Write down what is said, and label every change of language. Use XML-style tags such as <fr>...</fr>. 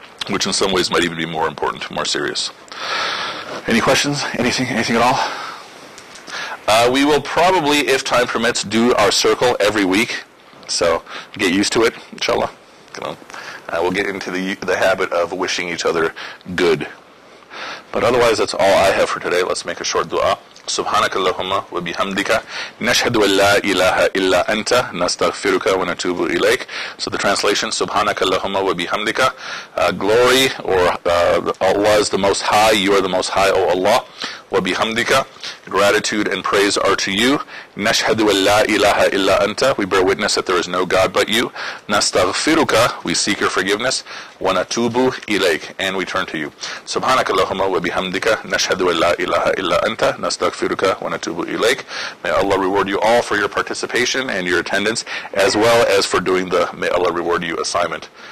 <en>Which in some ways might even be more important, more serious. Any questions? Anything at all? We will probably, if time permits, do our circle every week. So get used to it, inshallah. We'll get into the habit of wishing each other good. But otherwise, that's all I have for today. Let's make a short dua.</en> <ar>سبحانك اللهم وبحمدك نشهد أن لا إله إلا أنت نستغفرك ونتوب إليك.</ar> <en>So the translation,</en> <ar>سبحانك اللهم وبحمدك,</ar> <en>glory, or Allah is the Most High, you are the Most High, O Allah.</en> <ar>وبحمدك,</ar> <en>gratitude and praise are to you.</en> <ar>نشهد أن لا إله إلا أنت,</ar> <en>we bear witness that there is no God but you.</en> <ar>نستغفرك,</ar> <en>we seek your forgiveness.</en> <ar>ونتوب إليك,</ar> <en>and we turn to you.</en> <ar>سبحانك اللهم وبحمدك نشهد أن لا إله إلا أنت نستغفرك ونتوب إليك.</ar> <en>May Allah reward you all for your participation and your attendance, as well as for doing the May Allah reward you assignment.</en>